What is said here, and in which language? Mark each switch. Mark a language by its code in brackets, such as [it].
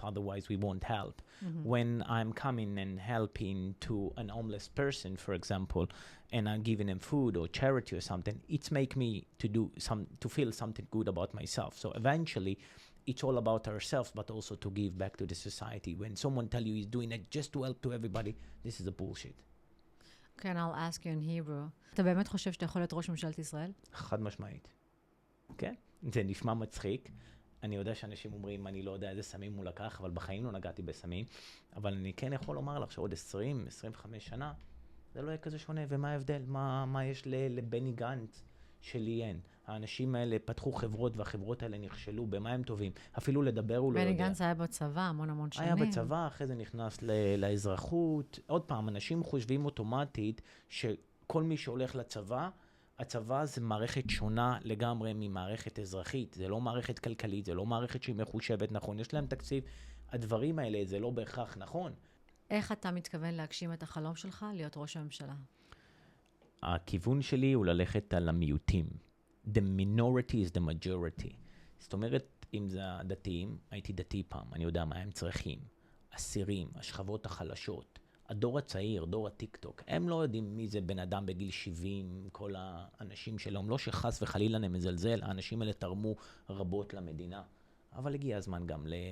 [en] Otherwise, we won't help. When I'm coming and helping to an homeless person, for example, and I'm giving them food or charity or something, it's make me to feel something good about myself. So eventually, it's all about ourselves, but also to give back to the society. When someone tell you he's doing it just to help to everybody, this is a bullshit. Okay, and I'll ask you in Hebrew. [he] אתה באמת חושב שאתה יכול להיות ראש ממשלת ישראל? חד משמעית. כן? זה נשמע מצחיק. אני יודע שאנשים אומרים, אני לא יודע איזה סמים הוא לקח, אבל בחיים לא נגעתי בסמים. אבל אני כן יכול לומר לך שעוד 20-25 שנה, זה לא יהיה כזה שונה. ומה ההבדל? מה יש לבני גנץ שלי אין? האנשים האלה פתחו חברות, והחברות האלה נכשלו. במה הם טובים? אפילו לדבר הוא לא יודע. בני גנץ היה בצבא המון שנים. היה בצבא, אחרי זה נכנס לאזרחות. עוד פעם, אנשים חושבים אוטומטית שכל מי שהולך לצבא, הצבא זה מערכת שונה לגמרי ממערכת אזרחית. זה לא מערכת כלכלית, זה לא מערכת שהיא מחושבת נכון. יש להם תקציב. הדברים האלה, זה לא בהכרח נכון. איך אתה מתכוון להגשים את החלום שלך להיות ראש הממשלה? הכיוון שלי הוא ללכת על המיעוטים. [en] The minority is the majority. [he] זאת אומרת, אם זה הדתיים, הייתי דתי פעם, אני יודע מה הם צריכים. אסירים, השכבות החלשות, הדור הצעיר, דור הטיק-טוק, הם לא יודעים מי זה בן אדם בגיל 70, כל האנשים שלהם, לא שחס וחלילה הם מזלזל, האנשים האלה תרמו רבות למדינה. אבל הגיע הזמן גם